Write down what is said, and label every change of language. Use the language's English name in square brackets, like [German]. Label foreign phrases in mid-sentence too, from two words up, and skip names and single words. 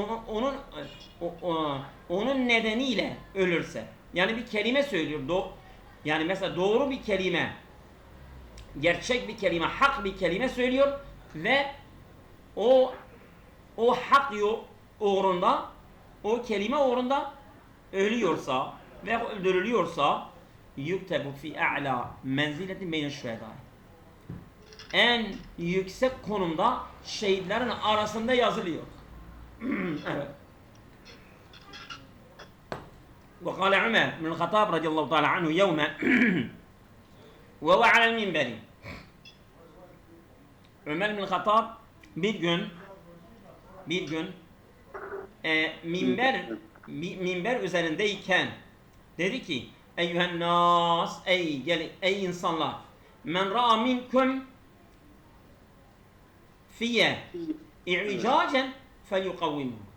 [Turkish] onun nedeniyle ölürse, yani bir kelime söylüyor, yani mesela doğru bir kelime, gerçek bir kelime, hak bir kelime söylüyor ve o hak uğrunda o kelime uğrunda ölüyorsa ve öldürülüyorsa [Arabic] يكتب في أعلى منزلة بين الشهداء. [Turkish] En yüksek konumda şehitlerin arasında yazılıyor. Evet. [Arabic] وقال عمر بن الخطاب رضي الله تعالى عنه يوما وهو على المنبر. [Turkish] Ömer bin Hattab bir gün minber üzerindeyken dedi ki [Arabic] أيها الناس, [Turkish] ey insanlar, [Arabic] من رأى منكم في اعوجاجا فليقومه.